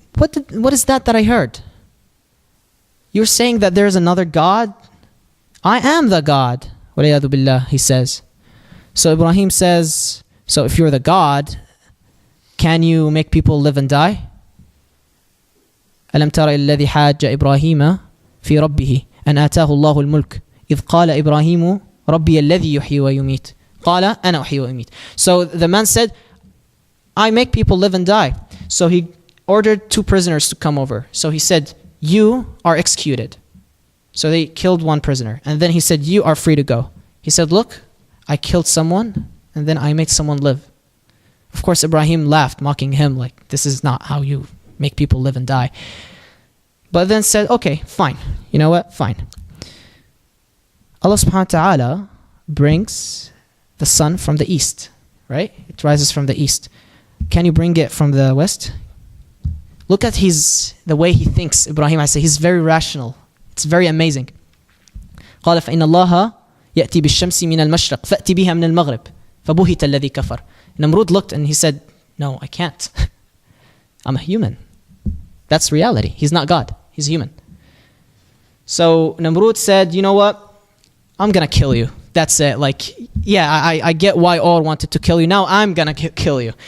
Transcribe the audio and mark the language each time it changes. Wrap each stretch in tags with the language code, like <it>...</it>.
<en>what is that I heard? You're saying that there's another God? I am the God.</en> <ar>Waliyadu billah,</ar> <en>he says. So Ibrahim says, so if you're the God, can you make people live and die?</en> <ar>ألم تر الذي حاج إبراهيم في ربه أن آتاه الله الملك إذ قال إبراهيم ربي الذي يحيي ويميت قال أنا أحيي وأميت.</ar> <en>So the man said, I make people live and die. So he ordered 2 prisoners to come over. So he said, you are executed. So they killed 1 prisoner. And then he said, you are free to go. He said, look, I killed someone and then I made someone live. Of course, Ibrahim laughed, mocking him like, this is not how you make people live and die. But then said, okay, fine. You know what? Fine. Allah subhanahu wa ta'ala brings the sun from the east, right? It rises from the east. Can you bring it from the west? Look at the way he thinks, Ibrahim. I say he's very rational. It's very amazing.</en> <ar>قال فإن الله يأتي بالشمس من المشرق فأتي بها من المغرب فبهت الذي كفر.</ar> <en>Namrud looked and he said, no, I can't. I'm a human. That's reality. He's not God. He's human. So Namrud said, you know what? I'm going to kill you. That's it. Like, yeah, I get why all wanted to kill you. Now I'm going to kill you.</en>